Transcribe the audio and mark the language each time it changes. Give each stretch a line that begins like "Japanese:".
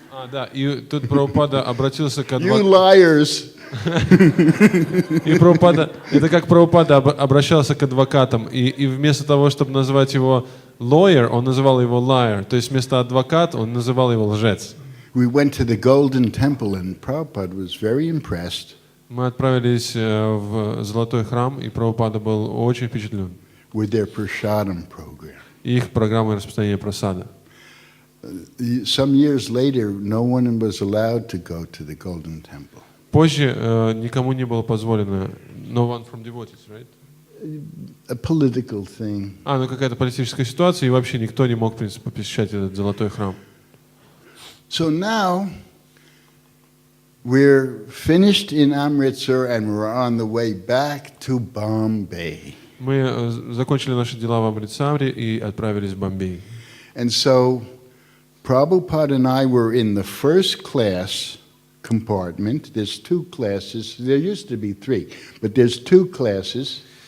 Russian: Да, и тут Прабхупада обратился к
English: You
Russian: адвокату.
English: liars!
Russian: И Прабхупада, это как Прабхупада обращался к адвокатам, и вместо того, чтобы назвать его lawyer, он называл его liar, то есть вместо адвокат он называл его лжец.
English: We went to the Golden Temple, and Prabhupada was very impressed
Russian: Мы отправились в Золотой храм, и Прабхупада был очень впечатлен
English: with their prasadam program.
Russian: их программой распространения прасада.
English: Some years later, no one was allowed to go to the Golden Temple.
Russian: Позже никому не было позволено,
English: no one from devotees, right? A political thing.
Russian: Ну какая-то политическая ситуация, и вообще никто не мог, в принципе, посещать этот Золотой храм.
English: So now, we're finished in Amritsar and we're on the way back to Bombay.
Russian: Мы закончили наши дела в Амритсаре и отправились в Бомбей.
English: And so Prabhupada and I were in the first class compartment. There's two classes. There used to be three, but there's two classes.